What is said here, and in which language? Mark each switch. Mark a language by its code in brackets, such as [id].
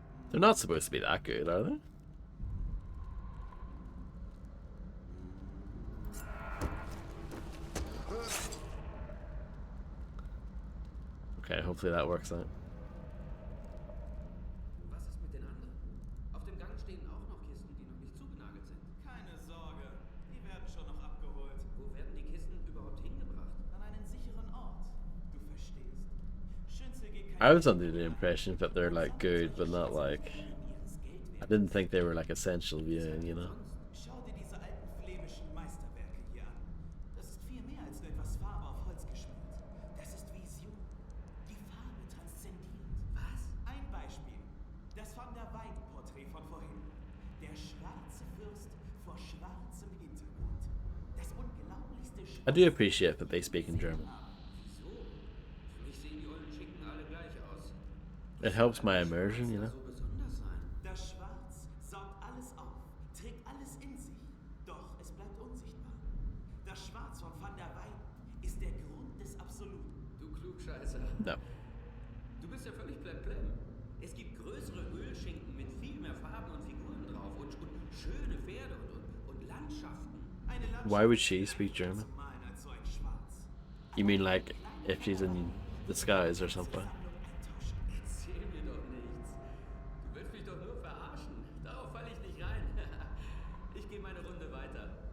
[en] They're not supposed to be that good, are they? Okay, hopefully that works out. [de] Was ist mit den anderen? Auf dem Gang stehen auch noch Kisten, die noch nicht zugenagelt sind. Keine Sorge, die werden schon noch abgeholt. Wo werden die Kisten überhaupt hingebracht? An einen sicheren Ort. Du verstehst. Schütze geht [en] I was under the impression that they're like good, but not like. I didn't think they were like essential viewing, you know. [de] Schau dir diese alten flämischen Meisterwerke hier an. Das ist viel mehr als nur etwas Farbe auf Holz geschmiert. Das ist Vision. Die Farbe transzendiert. Was? Ein Beispiel. Das Van der Weyden-Porträt von vorhin. Der schwarze Fürst vor schwarzem Hintergrund. Das unglaublichste [en] I do appreciate that they speak in German. [de] Wieso? Für mich sehen die ollen Schinken alle gleich aus. [en] It helps my immersion, you know. [de] So besonders sein. Das Schwarz saugt alles auf, trägt alles in sich, doch es bleibt unsichtbar. Das Schwarz von Van der Weyden ist der Grund des Absoluten. Du Klugscheißer. [en] No. [de] Du bist ja völlig blemblem. Es gibt größere Ölschinken mit viel mehr Farben und Figuren drauf und schöne Pferde und Landschaften. Eine Landschaft [en] Why would she speak German? [de] zu malen als so ein Schwarz. [en] You mean like if she's in disguise or something? [de] Erzähl mir doch nichts. Du willst mich doch nur verarschen. Darauf falle ich nicht rein. Ich gehe meine Runde weiter.